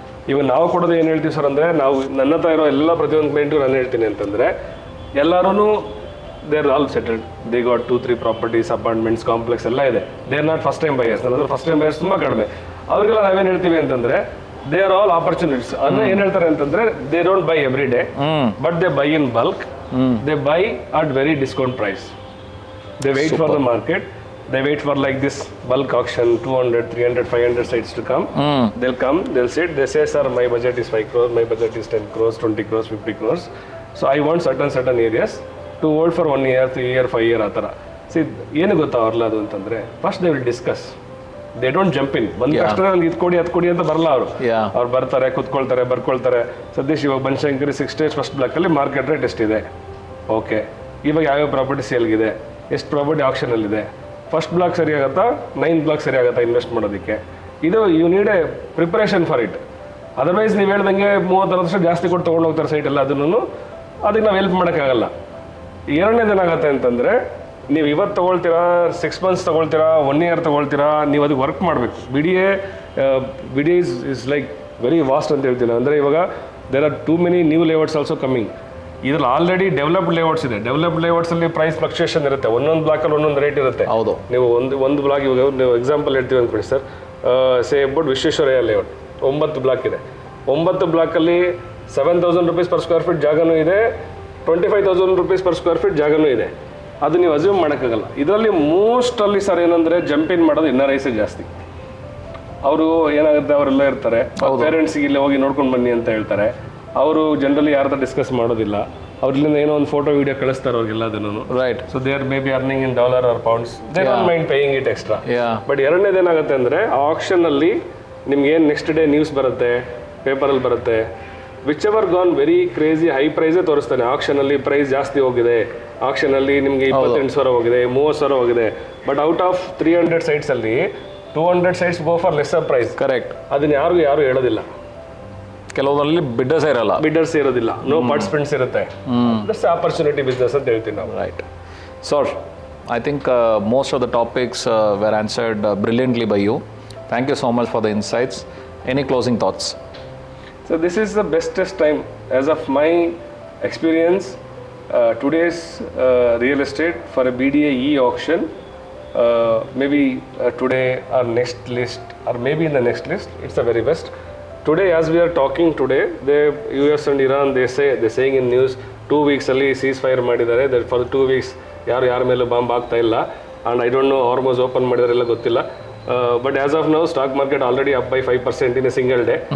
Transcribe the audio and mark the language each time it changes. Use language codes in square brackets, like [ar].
[kn] ಇವಾಗ ನಾವು ಕೊಡೋದು ಏನು ಹೇಳ್ತೀವಿ ಸರ್ ಅಂದರೆ, ನಾವು ನನ್ನ ಹತ್ರ ಇರೋ ಎಲ್ಲ ಪ್ರತಿಯೊಂದು ಕ್ಲೈಂಟು ನಾನು ಹೇಳ್ತೀನಿ ಅಂತಂದರೆ, ಎಲ್ಲರೂ [en] they are all settled, they got 2-3 properties, [kn] apartments, complex ಎಲ್ಲ ಇದೆ. [en] They are not first time buyers. [kn] ನನ್ನ ಫಸ್ಟ್ ಟೈಮ್ ಬೈಯರ್ಸ್ ತುಂಬ ಕಡಿಮೆ. ಅವ್ರಿಗೆಲ್ಲ ನಾವೇನು ಹೇಳ್ತೀವಿ ಅಂತಂದರೆ, [en] They are all opportunities. [kn] ಅಂದರೆ ಏನು ಹೇಳ್ತಾರೆ ಅಂತಂದರೆ, [en] They don't buy every day, but they buy in bulk, they buy at very discount price. They wait for the market. They wait for like this bulk auction, 200, 300, 500 sites to come. They'll come, they'll sit, they say, sir, my budget is 5 crores, my budget is 10 crores, 20 crores, 50 crores. So I want certain areas to hold for 1 year, 3 year, 5 year [kn] ಆ ಥರ. C ಏನು ಗೊತ್ತಾ ಅವ್ರಲ್ಲ ಅದು ಅಂತಂದರೆ, [en] First they will discuss. They don't jump in. [kn] ಬಂದ ತಕ್ಷಣ ನನಗೆ ಇದು ಕೊಡಿ ಅದು ಕೊಡಿ ಅಂತ ಬರಲ್ಲ ಅವರು. ಅವ್ರು ಬರ್ತಾರೆ, ಕುತ್ಕೊಳ್ತಾರೆ, ಬರ್ಕೊಳ್ತಾರೆ. ಸತೀಶ್ ಇವಾಗ Banashankari 6 stage first ಬ್ಲಾಕಲ್ಲಿ market rate ಎಷ್ಟಿದೆ, ಓಕೆ, ಇವಾಗ ಯಾವ್ಯಾವ ಪ್ರಾಪರ್ಟಿ ಸೇಲ್ಗಿದೆ, ಎಷ್ಟು ಪ್ರಾಪರ್ಟಿ ಆಕ್ಷನಲ್ಲಿದೆ, ಫಸ್ಟ್ ಬ್ಲಾಕ್ ಸರಿ ಆಗುತ್ತಾ, 9th ಬ್ಲಾಕ್ ಸರಿ ಆಗುತ್ತಾ ಇನ್ವೆಸ್ಟ್ ಮಾಡೋದಕ್ಕೆ. ಇದು [en] You need a preparation for it. [kn] Otherwise ನೀವು ಹೇಳ್ದಂಗೆ 30 ವರ್ಷ ಜಾಸ್ತಿ ಕೊಟ್ಟು ತೊಗೊಂಡು ಹೋಗ್ತಾರೆ ಸೈಟ್ ಎಲ್ಲ, ಅದಕ್ಕೆ ನಾವು ಹೆಲ್ಪ್ ಮಾಡೋಕ್ಕಾಗಲ್ಲ. ಎರಡನೇದೇನಾಗತ್ತೆ ಅಂತಂದರೆ, ನೀವು ಇವತ್ತು ತೊಗೊಳ್ತೀರಾ, 6 months ತೊಗೊಳ್ತೀರಾ, 1 year ತೊಗೊಳ್ತೀರಾ, ನೀವು ಅದಕ್ಕೆ ವರ್ಕ್ ಮಾಡಬೇಕು. [en] B D A is like very vast [kn] ಅಂತ ಹೇಳ್ತೀನಿ. ಅಂದರೆ ಇವಾಗ [en] There are too many new layouts also coming. ಇದ್ರಲ್ಲಿ already developed layouts ಇದೆ. [kn] ಡೆವಲಪ್ಡ್ ಲೇಔಟ್ಸಲ್ಲಿ ಪ್ರೈಸ್ ಫ್ಲಕ್ಚುಯೇಷನ್ ಇರುತ್ತೆ. ಒಂದೊಂದು ಬ್ಲಾಕಲ್ಲಿ ಒಂದೊಂದು ರೇಟ್ ಇರುತ್ತೆ. ಹೌದು. ನೀವು ಒಂದು ಬ್ಲಾಕ್, ಇವಾಗ ನೀವು ಎಕ್ಸಾಂಪಲ್ ಹೇಳ್ತೀವಿ ಅಂದ್ಕೊಳ್ಳಿ sir, say about Visvesvaraya layout 9 block ಇದೆ. 9 ಬ್ಲಾಕಲ್ಲಿ 7,000 rupees per square feet ಜಾಗನೂ ಇದೆ, 25,000 rupees per square feet ಜಾಗನೂ ಇದೆ. ಅದು ನೀವು ಅಸ್ಯೂಮ್ ಮಾಡೋಕ್ಕಾಗಲ್ಲ. ಇದರಲ್ಲಿ ಮೋಸ್ಟಲ್ಲಿ ಸರ್ ಏನಂದರೆ, ಜಂಪ್ ಇನ್ ಮಾಡೋದು NRIs ಜಾಸ್ತಿ. ಅವರು ಏನಾಗುತ್ತೆ, ಅವರೆಲ್ಲ ಇರ್ತಾರೆ, ಪೇರೆಂಟ್ಸಿಗೆ ಇಲ್ಲಿ ಹೋಗಿ ನೋಡ್ಕೊಂಡು ಬನ್ನಿ ಅಂತ ಹೇಳ್ತಾರೆ. ಅವರು ಜನರಲಿ ಯಾರ ಹತ್ರ ಡಿಸ್ಕಸ್ ಮಾಡೋದಿಲ್ಲ. ಅವ್ರಿಂದ ಏನೋ ಒಂದು ಫೋಟೋ ವಿಡಿಯೋ ಕಳಿಸ್ತಾರೆ ಅವ್ರಿಗೆಲ್ಲ ಅದನ್ನು. Right. [en] So they are maybe earning in $or £. They don't mind paying it extra. [kn] But ಎರಡನೇದು ಏನಾಗುತ್ತೆ ಅಂದರೆ, ಆ ಆಕ್ಷನಲ್ಲಿ ನಿಮ್ಗೆ ಏನು ನೆಕ್ಸ್ಟ್ ಡೇ ನ್ಯೂಸ್ ಬರುತ್ತೆ, ಪೇಪರಲ್ಲಿ ಬರುತ್ತೆ, [en] whichever gone very crazy high ಪ್ರೈಸೇ [kn] ತೋರಿಸ್ತಾನೆ. ಆಕ್ಷನಲ್ಲಿ ಪ್ರೈಸ್ ಜಾಸ್ತಿ ಹೋಗಿದೆ, ಆಕ್ಷನಲ್ಲಿ ನಿಮಗೆ 28,000 ಹೋಗಿದೆ, 30,000 ಹೋಗಿದೆ. [en] But out of 300 ಸೈಟ್ಸಲ್ಲಿ 200 sites go for lesser price. Correct. [kn] ಅದನ್ನ ಯಾರು ಹೇಳೋದಿಲ್ಲ. ಕೆಲವೊಂದರಲ್ಲಿ ಬಿಡ್ಡರ್ಸ್ ಇರೋದಿಲ್ಲ, ನೋ ಪಾರ್ಟಿಸಿಪೆಂಟ್ಸ್ ಇರುತ್ತೆ. [en] that's opportunity business [kn] ಅಂತ ಹೇಳ್ತೀನಿ ನಾವು. [en] Right. Sir, I think most of the topics were answered brilliantly by you. Thank you so much for the insights. Any closing thoughts? So this is the bestest time as of my experience. Today's real estate for a BDA e-auction, maybe today or next list, or maybe in the next list, it's the very best. Today, as we are talking today, the US and Iran, they're saying in news, 2 weeks [kn] ಅಲ್ಲಿ seize fire ಮಾಡಿದ್ದಾರೆ. That for 2 weeks ಯಾರ ಮೇಲೂ bomb ಆಗ್ತಾ ಇಲ್ಲ. [en] and I don't know [kn] Hormuz open ಮಾಡಿದಾರೆಲ್ಲ ಗೊತ್ತಿಲ್ಲ. [en] But as of now stock market already up by 5% in a single day.